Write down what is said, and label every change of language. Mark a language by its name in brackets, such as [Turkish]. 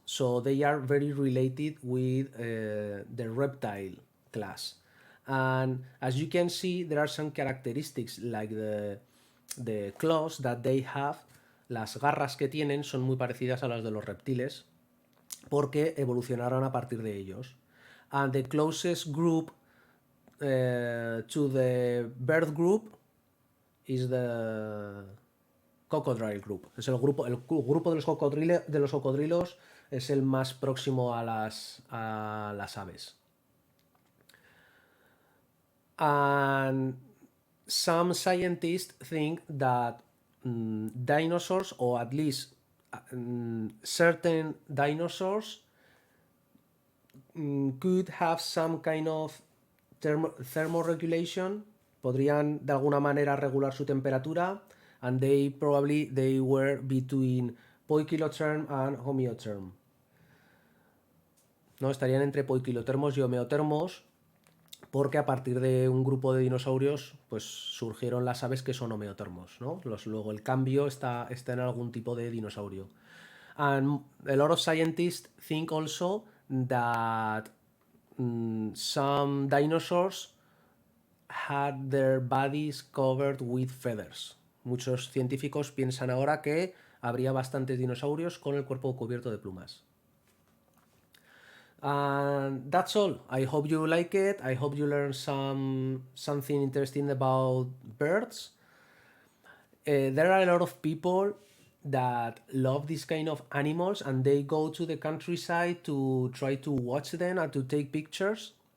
[English] So they are very related with the reptile class. And as you can see, there are some characteristics like the claws that they have. [Spanish] Las garras que tienen son muy parecidas a las de los reptiles porque evolucionaron a partir de ellos. [English] And the closest group to the bird group is the crocodile group. [Spanish] Es el grupo de los cocodrilos es el más próximo a las aves. [English] And some scientists think that dinosaurs, or at least certain dinosaurs, could have some kind of thermoregulation, [Spanish] podrían de alguna manera regular su temperatura, [English] and they were between poikilotherm and homeotherm. [Spanish] ¿No? Estarían entre poikilotermos y homeotermos, porque a partir de un grupo de dinosaurios pues surgieron las aves que son homeotermos, ¿no? Luego el cambio está en algún tipo de dinosaurio. [English] And a lot of scientists think also that some dinosaurs had their bodies covered with feathers. [Spanish] Muchos científicos piensan ahora que habría bastantes dinosaurios con el cuerpo cubierto de plumas. [English] And that's all. I hope you like it. I hope you learn something interesting about birds. There are a lot of people that love this kind of animals and they go to the countryside to try to watch them and to take pictures.